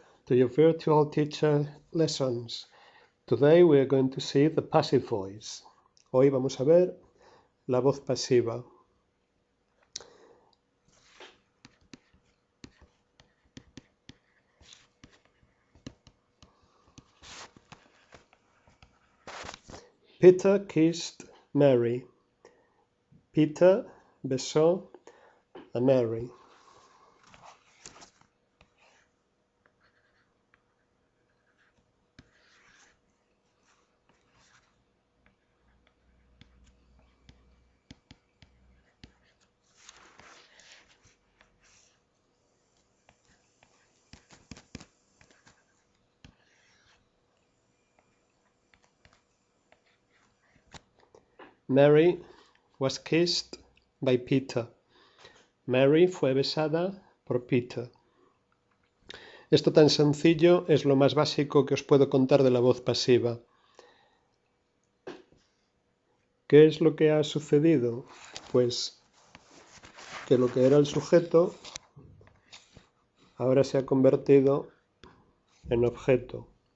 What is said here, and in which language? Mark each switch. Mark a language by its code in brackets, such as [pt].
[en] To your virtual teacher lessons. Today we are going to see the passive voice. [es] Hoy vamos a ver la voz pasiva. [en] Peter kissed Mary. [es] Peter besó a Mary. [en] Mary was kissed by Peter. [es] Mary fue besada por Peter. Esto tan sencillo es lo más básico que os puedo contar de la voz pasiva. ¿Qué es lo que ha sucedido? Pues que lo que era el sujeto ahora se ha convertido en objeto.